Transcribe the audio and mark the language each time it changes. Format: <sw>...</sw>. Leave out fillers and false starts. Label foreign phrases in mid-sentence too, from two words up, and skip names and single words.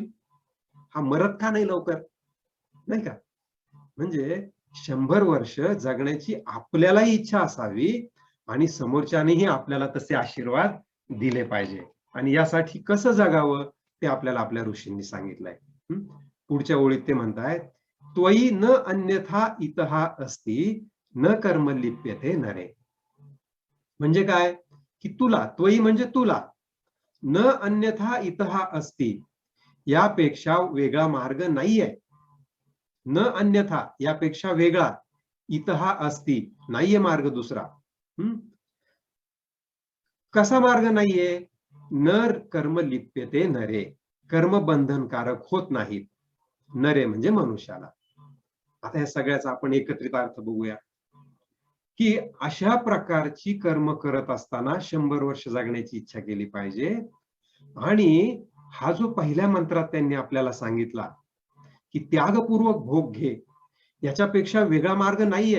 <mr>हा मरत का नाही लवकर, नाही का? म्हणजे 100 वर्ष जगण्याची आपल्यालाही इच्छा असावी आणि समोरच्यानेही आपल्याला तसे आशीर्वाद दिले पाहिजे. आणि यासाठी कसं जगावं ते आपल्याला आपल्या ऋषींनी सांगितलंय. पुढच्या ओळीत ते म्हणतायत,</mr> <sa>त्वयि न अन्यथा इतहा अस्ति न कर्म लिप्यते नरे.</sa> <mr>म्हणजे काय? की तुला, त्वयि म्हणजे तुला,</mr> <sa>न अन्यथा इतहा अस्ति</sa> <mr>यापेक्षा वेगळा मार्ग नाहीये.</mr> <sa>न अन्यथा</sa> <mr>यापेक्षा वेगळा,</mr> <sa>इतहा अस्ति</sa> <mr>नाहीये मार्ग दुसरा. कसा मार्ग नाहीये?</mr> <sa>न कर्म लिप्यते नरे.</sa> <mr>कर्म बंधनकारक होत नाहीत. नरे म्हणजे मनुष्याला. आता या सगळ्याचा आपण एकत्रित अर्थ बघूया की अशा प्रकारची कर्म करत असताना 100 वर्ष जगण्याची इच्छा केली पाहिजे. आणि हा जो पहिल्या मंत्रात त्यांनी आपल्याला सांगितला की त्यागपूर्वक भोग घे, याच्यापेक्षा वेगळा मार्ग नाहीये.</mr>